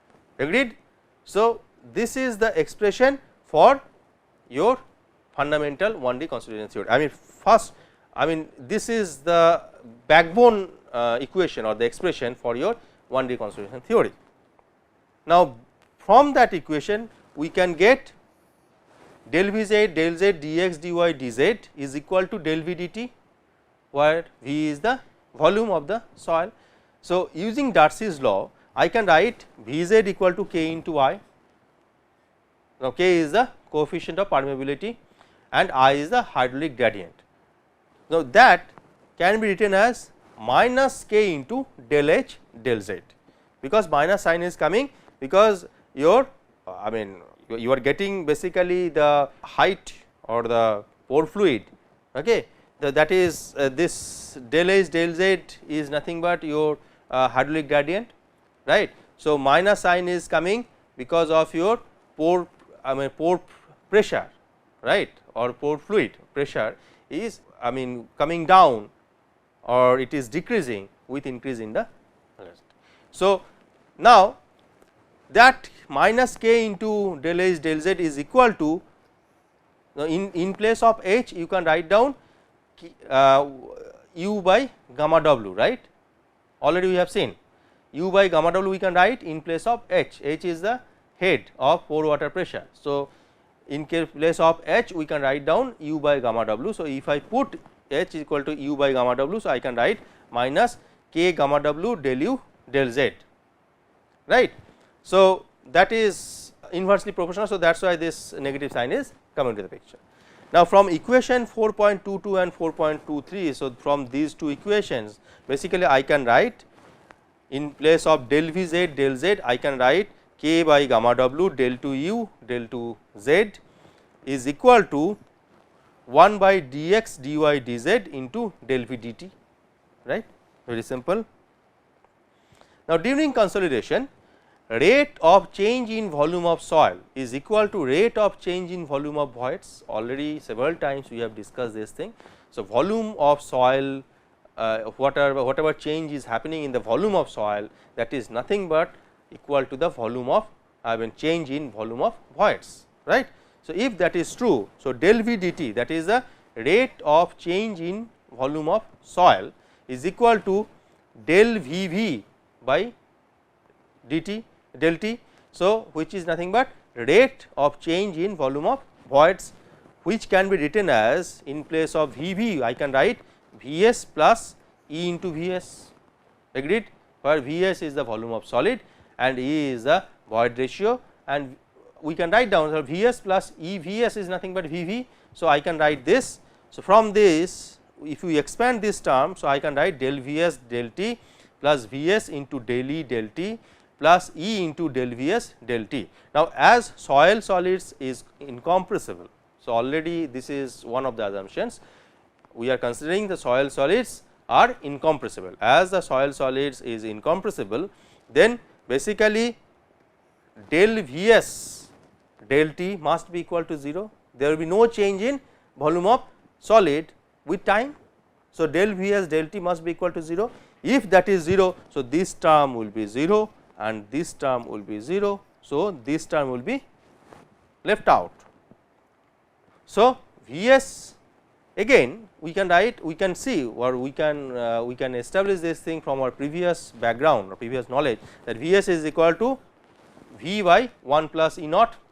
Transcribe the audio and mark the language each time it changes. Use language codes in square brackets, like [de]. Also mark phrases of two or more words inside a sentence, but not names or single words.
[en] So, this is the expression for your fundamental 1D consolidation theory. I mean first, I mean this is the backbone equation or the expression for your 1D consolidation theory. Now, from that equation we can get del V z del z dx dy dz is equal to del V dt, where V is the volume of the soil. So, using Darcy's law I can write V z equal to k into I. Now, k is the coefficient of permeability and I is the hydraulic gradient. Now, that can be written as minus k into del h del z, because minus sign is coming because your I mean you are getting basically the height or the pore fluid, okay. That is this del h del z is nothing but your hydraulic gradient, right. So, minus sign is coming because of your pore pore pressure, right, or pore fluid pressure is coming down or it is decreasing with increase in the velocity. So, now that minus k into del h del z is equal to, in place of h you can write down u by gamma w, right. Already we have seen u by gamma w we can write in place of h. H is the head of pore water pressure. So, in place of h we can write down u by gamma w. So, if I put h is equal to u by gamma w, so I can write minus k gamma w del u del z, right. So, that is inversely proportional. So, that is why this negative sign is coming to the picture. Now, from equation 4.22 and 4.23, so from these two equations basically I can write in place of del v z del z I can write k by gamma w del 2 u del 2 z is equal to 1 by dx dy dz into del v dt, right, very simple. Now, during consolidation rate of change in volume of soil is equal to rate of change in volume of voids. Already several times we have discussed this thing. So, volume of soil, whatever change is happening in the volume of soil, that is nothing but equal to the volume of change in volume of voids, right. So, if that is true, so del v dt, that is the rate of change in volume of soil, is equal to del v v by dt del t. So, which is nothing but rate of change in volume of voids, which can be written as in place of v v I can write v s plus E into v s, agreed, where v s is the volume of solid and E is the void ratio, and we can write down so v s plus E v s is nothing but v v. So, I can write this. So, from this if you expand this term, so I can write del v s del t plus v s into del E del t plus E into del v s del t. Now, as soil solids is incompressible, so already this is one of the assumptions, we are considering the soil solids are incompressible. As the soil solids is incompressible, then basically del v s del t must be equal to 0. There will be no change in volume of solid with time. So, del v s del t must be equal to 0. If that is 0, so this term will be 0 and this term will be 0. So, this term will be left out. So, v s again we can write, we can see or we can establish this thing from our previous background or previous knowledge, that v s is equal to v by 1 plus E naught.